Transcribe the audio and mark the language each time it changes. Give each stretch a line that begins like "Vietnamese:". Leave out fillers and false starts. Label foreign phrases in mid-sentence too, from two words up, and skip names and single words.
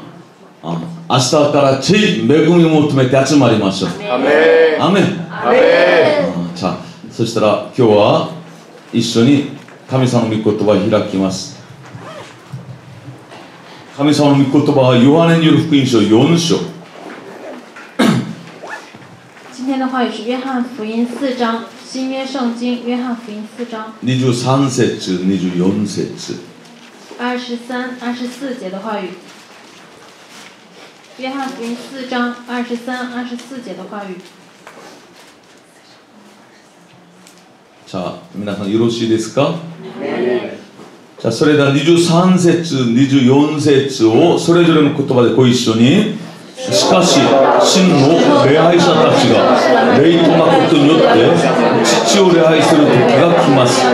Japanese: 明日からぜひ恵みを求めて集まりましょう。アメン。アメン。さあ、そしたら今日は一緒に神様の御言葉を開きます。神様の御言葉はヨハネによる福音書4 章。
Chinese: 今天的话语是约翰福音4章，新约圣经约翰福音4章
Japanese: 23節、24節。
Chinese: 23、24节的话语。约翰福音4章23、24节的话語。
Japanese: さあ、皆さんよろしいですか？じゃあそれでは23節、24節をそれぞれの言葉でご一緒に。しかし、真の礼拝者たちが霊と誠によって父を礼拝する時が来ます。